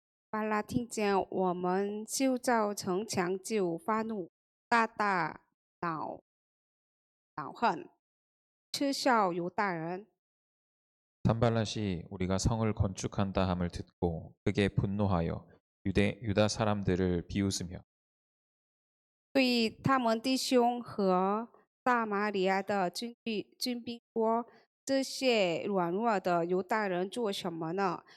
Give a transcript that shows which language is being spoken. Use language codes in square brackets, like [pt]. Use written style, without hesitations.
[zh] 巴拉听见我们修造城墙就发怒，大大恼恨，嗤笑犹大人。 [ko] 산발랏이 우리가 성을 건축한다 함을 듣고 크게 분노하여 유다 사람들을 비웃으며 [zh] 对他们弟兄和撒玛利亚的军兵说：“这些软弱的犹大人做什么呢？